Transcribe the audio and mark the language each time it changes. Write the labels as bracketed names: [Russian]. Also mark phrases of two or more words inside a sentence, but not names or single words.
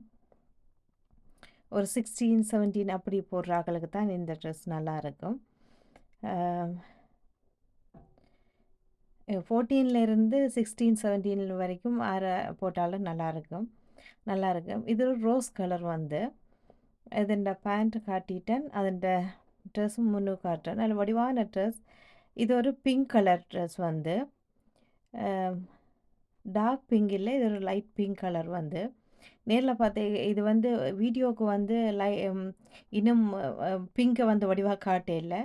[Tamil] ஒரு 16 17 அப்படி போடுற ஆட்களுக்கு தான் இந்த ட்ரெஸ் நல்லா இருக்கும். 14லேருந்து 16 17 வரைக்கும் போட்டாலும் நல்லாயிருக்கும். இது ஒரு [English] rose colour [Tamil] வந்து இதின்ட பான்ட் காட்டியிட்டன் அதின்ட ட்ரெஸ்ஸும் முன்னு காட்டுறேன். நல்ல வடிவான ட்ரெஸ். இது ஒரு [English] pink colour dress [Tamil] வந்து [English] dark pink [Tamil] இல்லை, இது ஒரு [English] light pink colour [Tamil] வந்து நேரில் பார்த்து இது வந்து வீடியோவுக்கு வந்து இன்னும் பிங்கை வந்து வடிவாக காட்டே இல்லை.